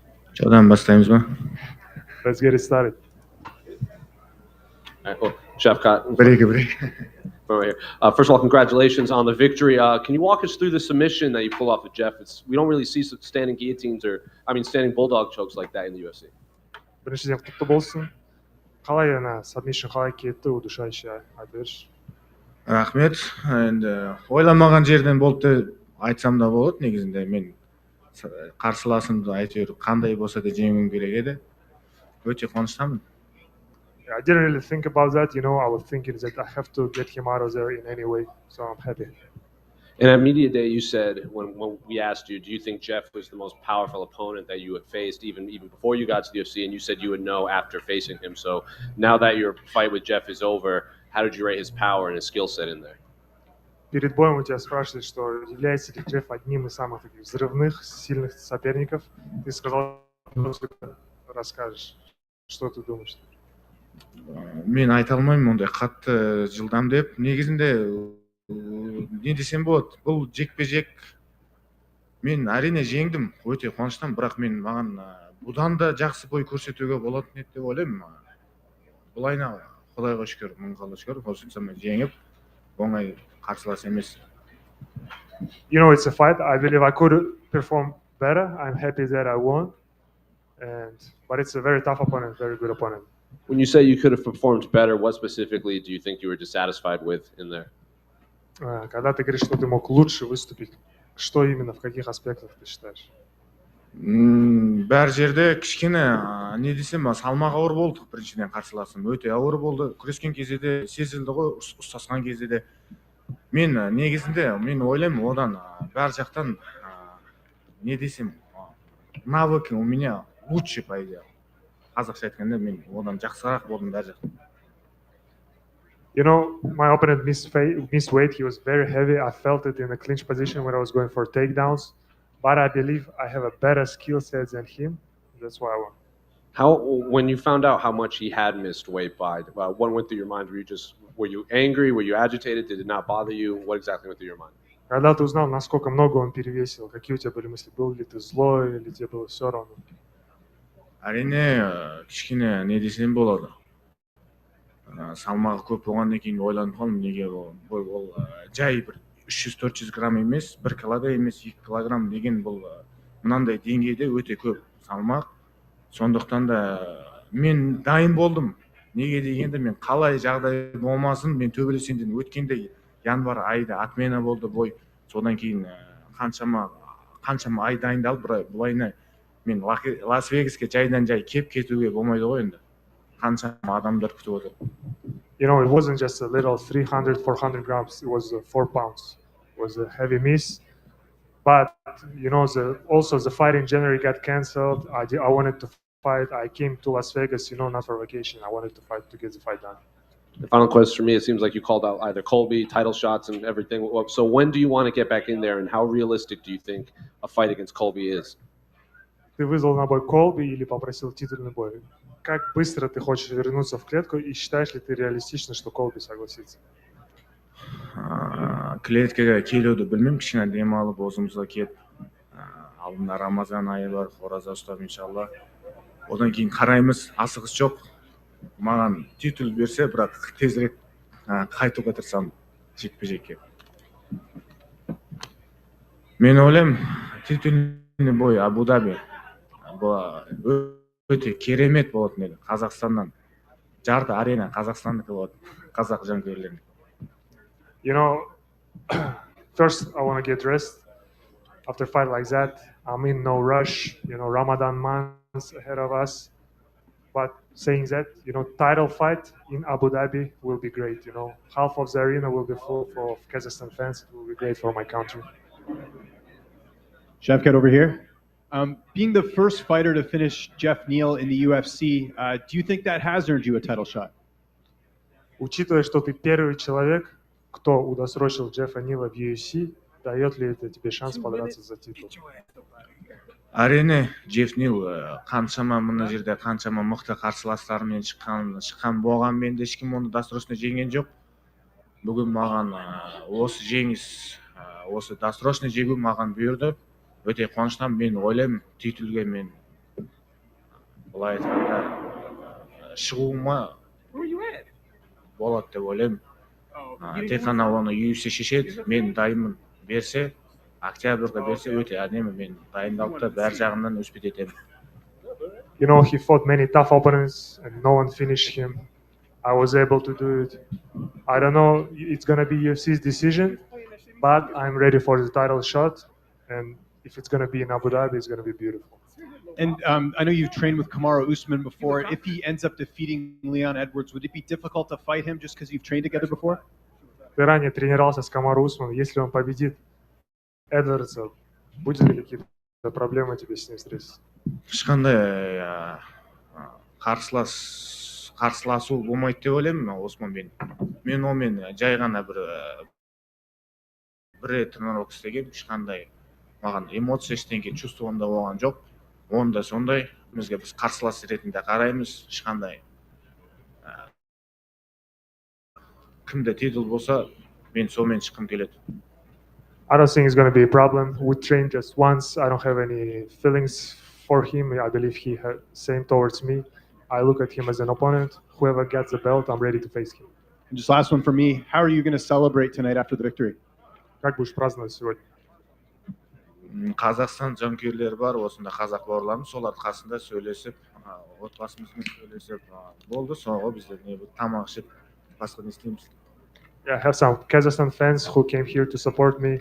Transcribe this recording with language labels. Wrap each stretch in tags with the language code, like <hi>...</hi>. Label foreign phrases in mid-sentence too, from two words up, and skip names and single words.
<tr>Çoğdan başlayayız mı?</tr> <en>Let's get it started. All right, well, Shavkat, Break. over here. First of all, congratulations on the victory. Can you walk us through the submission that you pull off with Jeff? We don't really see standing guillotines standing bulldog chokes like that in the UFC.</en> <kk>Біріншіден құтты болсын. Қалай submission қалай кетті, удушающий айтып берші. Рахмет. Енді ойламаған жерден болды деп айтсам да болады. Негізінде мен қарсыласымды әйтеуір қандай болса да жеңуім керек еді. Өте қуаныштамын.</kk> <en>I didn't really think about that, I was thinking that I have to get him out of there in any way, so I'm happy. And at media day, you said when we asked you, do you think Jeff was the most powerful opponent that you had faced, even before you got to the UFC? And you said you would know after facing him. So now that your fight with Jeff is over, how did you rate his power and his skill set in there?</en> <ru>Перед боем у тебя спрашивали, что является ли Джефф одним из самых таких взрывных, сильных соперников. Ты сказал, что расскажешь, что ты думаешь?</ru> <kk>Мен айта алмаймын ондай қатты жылдам деп. Негізінде не десем болады, бұл жекпе-жек мен әрине жеңдім, өте қуаныштамын, бірақ маған бұдан да жақсы бой көрсетуге болатын еді деп ойлаймын. Бұлайна Құдайға шүкір, мыңға шүкір, осынша жеңіп, оңай қарсылас емес.</kk> <en>It's a fight. I believe I could perform better. I'm happy that I won. But it's a very tough opponent, very good opponent. When you say you could have performed better, what specifically do you think you were dissatisfied with in there?</en> <ru>Когда ты говоришь, что ты мог лучше выступить, что именно, в каких аспектах ты считаешь?</ru> <kk>Бәр жерде кішкене не десем, салмақ ауыр болды. Біріншіден қарсыласым өте ауыр болды. Күрескен кезде де сезілді ғой, ұстасқан кезде де. Мен негізінде мен ойлаймын, одан бәр жақтан не десем,</kk> <ru>навык у меня лучше по идее.</ru> <kk>Қазақша айтқанда мен одан жақсырақ болдым бәр жақтан.</kk> <en>My opponent missed weight. He was very heavy. I felt it in the clinch position when I was going for takedowns. But I believe I have a better skill set than him. That's why I won. When you found out how much he had missed weight by, what went through your mind? Were you angry? Were you agitated? Did it not bother you? What exactly went through your mind?</en> <ru>Когда ты узнал, насколько много он перевесил, какие у тебя были мысли? Был ли ты злой или тебе было все равно?</ru> <kk>Әрине, кішкене не десем болады. Салмағы көп болғаннан кейін ойланып қалдым, неге ол жай бір 300-400 грамм емес, 1 кило емес, 2 килограмм деген бұл мынандай деңгейде өте көп салмақ. Сондықтан да мен дайын болдым. Неге дегенде мен қалай жағдай болмасын, мен төбелесенден өткенде январь айда отмена болды бой. Содан кейін қаншама ай дайындалып, бұлайна мен Лас-Вегаске жайдан жай кеп кетуге болмайды ғой енді. Қаншама адамдар күтіп отыр.</kk> <en>It wasn't just a little 300-400 grams. It was 4 pounds. It was a heavy miss. But, also the fight in January got canceled. I wanted to fight. I came to Las Vegas, not for vacation. I wanted to fight to get the fight done. The final question for me, it seems like you called out either Colby, title shots and everything. So when do you want to get back in there and how realistic do you think a fight against Colby is?</en> <ru>Ты вызвал на бой Колби или попросил титульный бой? Как быстро ты хочешь вернуться в клетку и считаешь ли ты реалистично, что Колби согласится?</ru> <kk>Клеткеге келуді білмеймін, кішкене демалып өзімізге келіп, алдында Рамазан айы бар, ораза ұстап иншалла. Одан кейін қараймыз, асығыс жоқ. Маған титул берсе, бірақ тезірек қайтуға тырысамын жекпе-жекке. Мен ойлаймын,</kk> <ru>титульный бой</ru> <kk>Абу-Даби өте керемет болатын еді. Қазақстаннан жарты арена Қазақстандікі болады, қазақ жанкүйерлеріне.</kk> <en>First I want to get rest after a fight like that. I'm in no rush, Ramadan months ahead of us. But saying that, title fight in Abu Dhabi will be great. Half of the arena will be full of Kazakhstan fans. It will be great for my country. Shavkat over here. Being the first fighter to finish Jeff Neal in the UFC, do you think that has earned you a title shot?</en> <ru>Учитывая, что ты первый человек, кто удосрочил Джеффа Нила в UFC, дает ли это тебе шанс подраться за титул?</ru> <kk>Әрине, Джефф Нил қаншама мына жерде қаншама мықты қарсыластармен шыққан болған, мен де ешкім оны досрочно жеңген жоқ. Бүгін маған осы жеңіс, осы досрочно жеңу маған бұйырды. Өте қуаныштымын, мен ойлаймын, титулге мен былай айтқанда шығуыма болады деп ойлаймын. Тек қана оны UFC шешеді, мен дайынмын. Берсе, октябрьға берсе өте әдемі, мен дайындалып та бәр жағынан өспет етемін.</kk> <en>You know, he fought many tough opponents and no one finished him. I was able to do it. I don't know, it's going to be UFC's decision, but I'm ready for the title shot. And if it's going to be in Abu Dhabi, it's going to be beautiful. And I know you've trained with Kamaru Usman before. If he ends up defeating Leon Edwards, would it be difficult to fight him just because you've trained together before?</en> <ru>Ты ранее тренировался с Камару Усманом. Если он победит Эдвардса, будет ли какие-то проблемы тебе с ним встретиться?</ru> <kk>Ешқандай қарсыласу болмайды деп ойлаймын Османмен. Мен онымен жай ғана бір рет тренировка істегенмін, ешқандай маған эмоция ештеңе чувствованда болған жоқ. Оны да сондай, бізге біз қарсылас ретінде қараймыз, ешқандай кімде титул болса, мен сонымен шыққым келеді.</kk> <en>I don't think it's going to be a problem. We trained just once. I don't have any feelings for him. I believe he had same towards me. I look at him as an opponent. Whoever gets the belt, I'm ready to face him. And just last one for me. How are you going to celebrate tonight after the victory?</en> <ru>Как будешь праздновать сегодня?</ru> <kk>Қазақстан жанкүйерлері бар, осында қазақ бауырларымыз, солардың қасында сөйлесіп, отбасымызбен сөйлесіп болды. Соңғы біздер тамақ ішіп, басқа не істейміз.</kk> <en>Yeah, I have some Kazakhstan fans who came here to support me.</en>